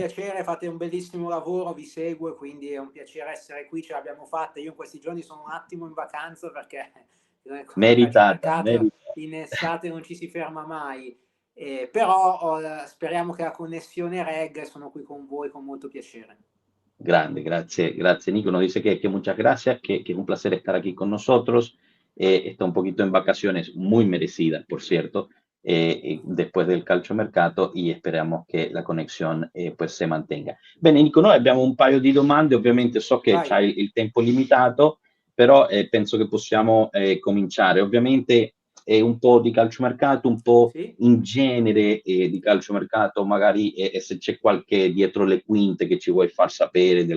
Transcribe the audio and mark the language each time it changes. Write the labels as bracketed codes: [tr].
[it] piacere, fate un bellissimo lavoro, vi seguo e quindi è un piacere essere qui, ce l'abbiamo fatta. Io in questi giorni sono un attimo in vacanza perché il Meritata, calciomercato in estate non ci si ferma mai. Però speriamo che la connessione regga e sono qui con voi con molto piacere. [es] Grande, gracias Nico. Nos dice que muchas gracias, que es un placer estar aquí con nosotros. Está un poquito en vacaciones, muy merecidas, por cierto, después del calciomercato y esperamos [it] che la connessione [es] pues se mantenga. [it] Bene, Nico, noi abbiamo un paio di domande, ovviamente so che Vai. c'hai il tempo limitato, però penso che possiamo cominciare. Ovviamente un po' di calciomercato, un po' Sì? in genere di calciomercato, magari se c'è qualche dietro le quinte che ci vuoi far sapere del